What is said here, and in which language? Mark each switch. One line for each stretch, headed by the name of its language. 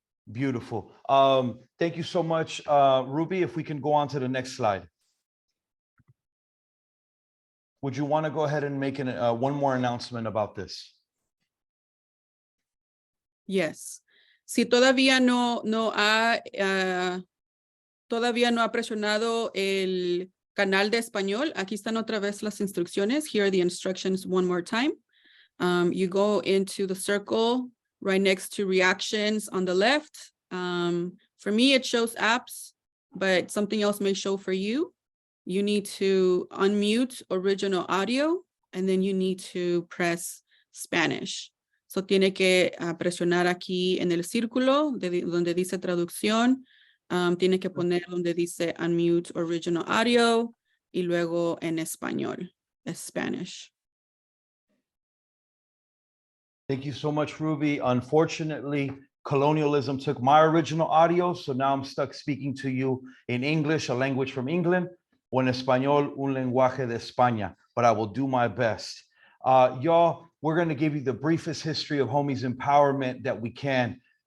English: Beautiful. Thank you so much, Ruby. If we can go on to the next slide. Would you want to go ahead and make one more announcement about this? Yes.
Spanish: Si todavía no ha presionado el canal de español, aquí están otra vez las instrucciones.
English: Here are the instructions one more time. You go into the circle right next to reactions on the left. For me, it shows apps, but something else may show for you. You need to unmute original audio, and then you need to press Spanish.
Spanish: So tiene que presionar aquí en el círculo donde dice traducción. Tiene que poner donde dice
English: unmute original audio
Spanish: y luego en español, es Spanish.
English: Thank you so much, Ruby. Unfortunately, colonialism took my original audio, so now I'm stuck speaking to you in English, a language from England,
Spanish: o en español, un lenguaje de España,
English: but I will do my best. Y'all, we're going to give you the briefest history of HOMIES empowerment that we can.